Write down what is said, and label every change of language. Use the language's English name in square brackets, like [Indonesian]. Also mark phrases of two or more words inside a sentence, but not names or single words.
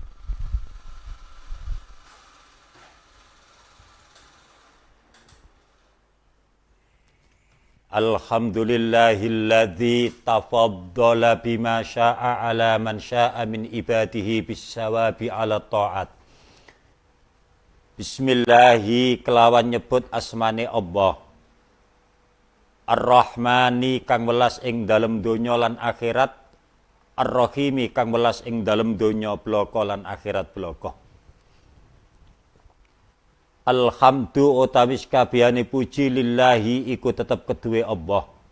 [Arabic] الحمد لله الذي تفضل بما شاء على من شاء من عباده بثواب على الطاعة. [Javanese] Bismillahi kelawan nyebut asmane Allah. Ar-Rahmani kang welas ing dalem donya lan akhirat. Ar-Rahimi kang welas ing dalem donya blaka lan akhirat blaka. Alhamdu utawi kabehane puji lillahi iku tetep keduwe Allah.